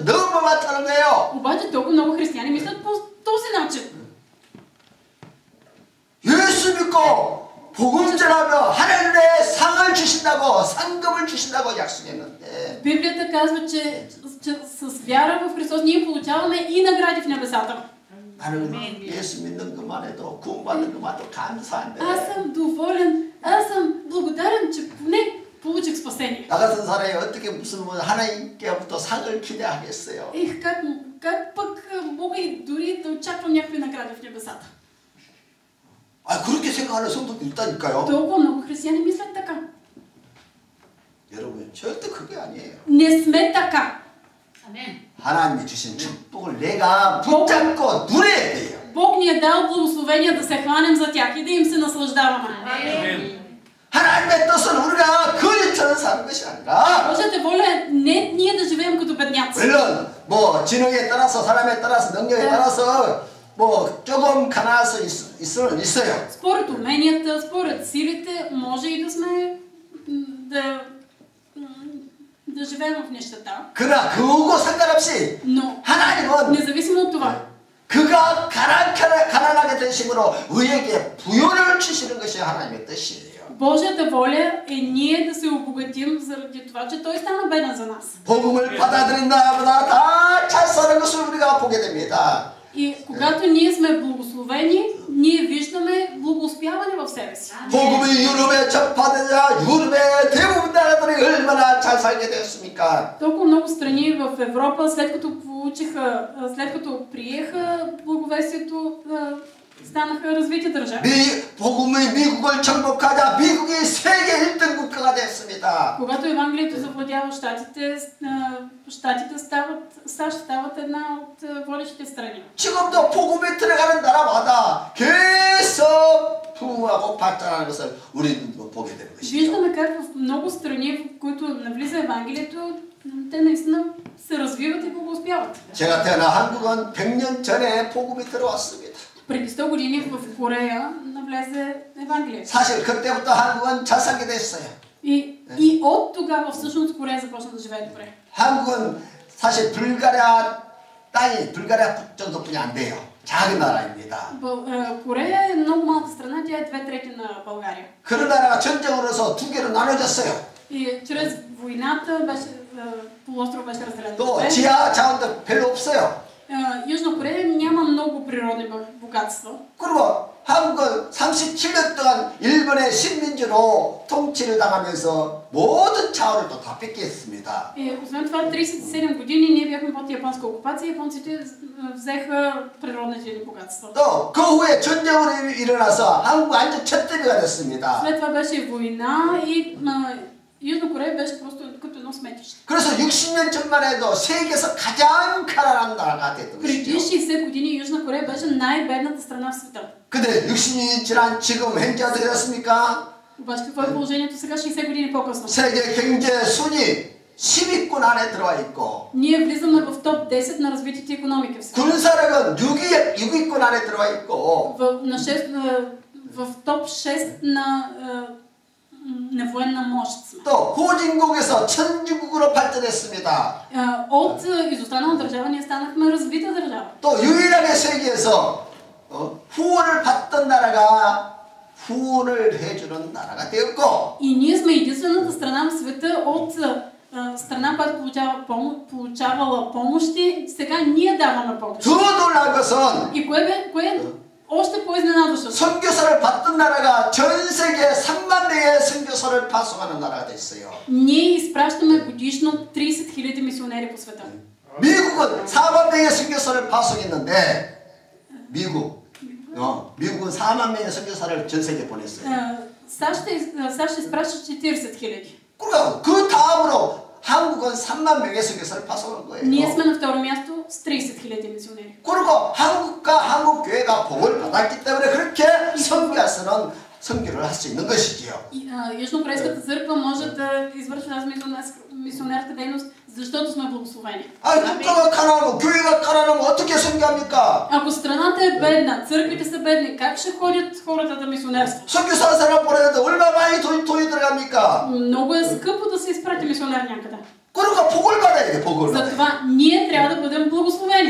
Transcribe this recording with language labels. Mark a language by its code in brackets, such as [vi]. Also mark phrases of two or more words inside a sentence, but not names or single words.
[ko] 너무 많다는 거예요. [bg] Обаче толкова много християни мислят по този начин. [ko] 예수 믿고 복음 전하며 하늘에 상을 주신다고 상급을 주신다고 약속했는데 [bg] Библията казва, че с вяра в Христос ние получаваме и награди в небесата. [ko] 나는 예수 믿는 것만 해도 구원받는 것만 해도 감사한데. [bg] Аз съм доволен, аз съм благодарен, че поне получих спасение. [ko] 나 같은 사람이 어떻게 무슨 뭐 하나님께부터 상을 기대하겠어요? [bg] Ех, как пък мога и дори да очаквам някакви награди в небесата? [ko] 아, 그렇게 생각하는 성도도 있다니까요. [bg] Толкова много християни мислят така. [ko] 여러분, 절대 그게 아니에요. [bg] Не сме така. [ko] 하나님이 주신 축복을 내가 붙잡고 누려야 돼요. [bg] Бог ни е дал благословения да се хванем за тях и да им се наслаждаваме. [ko] 하나님의 뜻은 우리가 거지처럼 사는 것이 아니라 [bg] Божията воля е не ние да живеем като бедняци. [ko] 물론 뭐 지능에 따라서 사람에 따라서 능력에 따라서 뭐 조금 가난할 수 있어요. [bg] Според уменията, според силите, може и да сме да живеем в нещата. [ko] 그러나 그거 상관없이 [bg] Но [ko] 하나님은 [bg] независимо от това, [ko] 그가 가난하게 되심으로 우리에게 부여를 주시는 것이 하나님의 뜻이에요. [bg] Божията воля е ние да се обогатим заради това, че Той стана беден за нас. [ko] 복음을 받아들인 나보다 다 잘 사는 것을 우리가 보게 됩니다. [bg] И когато ние сме благословени, ние виждаме благоуспяване в себе си. [ko] 복음이 유럽에 접하되자 유럽의 대부분 나라들이 얼마나 잘 살게 되었습니까? [bg] Толкова много страни в Европа, след като приеха благовестието, станаха развити държави. [ko] 복음이 미국을 정복하자 미국이 세계 1등 국가가 됐습니다. [bg] Когато Евангелието завладява САЩ стават една от водещите страни. [ko] 지금도 복음이 들어가는 나라마다 계속 부흥하고 발전하는 것을 우리는 보게 되는 것이죠. [bg] Виждаме как в много страни, в които навлиза Евангелието, те наистина се развиват и благоуспяват. [ko] 제가 태어난 한국은 100년 전에 복음이 들어왔습니다. [bg] Преди 100 години в Корея навлезе Евангелието. [ko] 사실 그때부터 한국은 잘 살게 됐어요. [bg] И от тогава всъщност Корея започна да живее добре. [ko] 한국은 사실 불가리아 땅이 불가리아 정도뿐이 안 돼요. 작은 나라입니다. [bg] Корея е много малка страна, тя е 2/3 на България. [ko] 그런 나라가 전쟁으로서 두 개로 나눠졌어요. [bg] И чрез войната полуостров беше разделен. [ko] 또 지하 자원도 별로 없어요. [bg] Южна Корея няма много природни богатства. [ko] 그리고 한국은 37년 동안 일본의 식민지로 통치를 당하면서 모든 자원을 또 다 뺏겼습니다. [bg] Освен това, 37 години ние бяхме под японска окупация, японците взеха природните ни богатства. [ko] 또 그 후에 전쟁으로 일어나서 한국 완전 잿더미가 됐습니다. [bg] След това беше война и Южна Корея беше просто като едно сметище. [ko] 그래서 60년 전만 해도 세계에서 가장 가난한 나라가 됐던 [bg] Преди [ko] 것이죠. [bg] 60 години Южна Корея беше най-бедната страна в света. [ko] 근데 60년이 지난 지금 현재 어떻게 됐습니까? [bg] Обаче какво е положението сега, 60 години по-късно? [ko] 세계 경제 순위 10위권 안에 들어와 있고 [bg] Ние влизаме в топ 10 на развитите икономики в света. [ko] 군사력은 6위권 안에 들어와 있고 [bg] в топ 6 на военна мощ. [ko] 또 후진국에서 천주국으로 발전했습니다. [bg] От изостанала държава ние станахме развита държава. [ko] 또 유일하게 세계에서 후원을 받던 나라가 후원을 해주는 나라가 되었고 [bg] И ние сме единствената страна в света от страна, която получавала помощи, сега ние даваме помощ. [ko] 더 놀라운 것은 [bg] И кое още по-изненадващо. [ko] 선교사를 받던 나라가 전 세계 3만 명의 선교사를 파송하는 나라가 됐어요. [bg] Ние изпращаме годишно 30 000 мисионери по света. [ko] 미국은 4만 명의 선교사를 파송했는데 미국은 4만 명의 선교사를 전 세계에 보냈어요. [bg] САЩ изпраща 40 000. [ko] 그러니까 그 다음으로 한국은 3만 명의 선교사를 파송한 거예요. [bg] Ние сме на второ място с 30 000 мисионери. [ko] 그리고 한국과 한국 교회가 복을 받았기 때문에 그렇게 선교에서는 선교를 할 수 있는 것이지요. [bg] Южнокорейската църква може да извършва тази мисионерска дейност, защото сме благословени. [ko] 국가가 가난하고 교회가 가난하면 어떻게 선교합니까? [bg] Ако страната е бедна, църквите са бедни, как ще ходят хората да мисионерстват? [ko] 선교사 사람 보내는데 얼마나 많이 돈이 들어갑니까? [bg] Много е скъпо да се изпрати мисионер някъде. [ko] 그러니까 복을 받아야 돼, 복을 받아야 돼. [bg] Затова ние трябва да бъдем благословени.